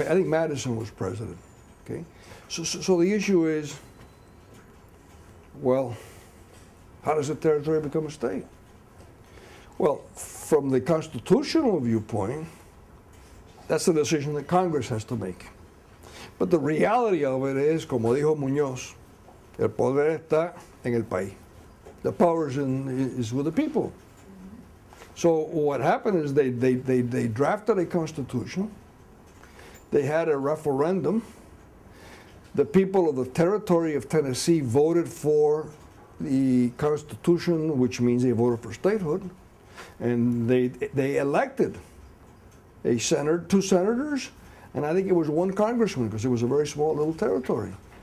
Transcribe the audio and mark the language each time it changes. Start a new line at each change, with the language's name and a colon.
English: I think Madison was president. Okay, so the issue is, well, how does a territory become a state? Well, from the constitutional viewpoint, that's the decision that Congress has to make. But the reality of it is,
Spanish: como dijo Muñoz, el poder está en el país.
English: The power is with the people. So what happened is they drafted a constitution. They had a referendum. The people of the territory of Tennessee voted for the Constitution, which means they voted for statehood, and they elected a two senators, and I think it was one congressman, because it was a very small little territory.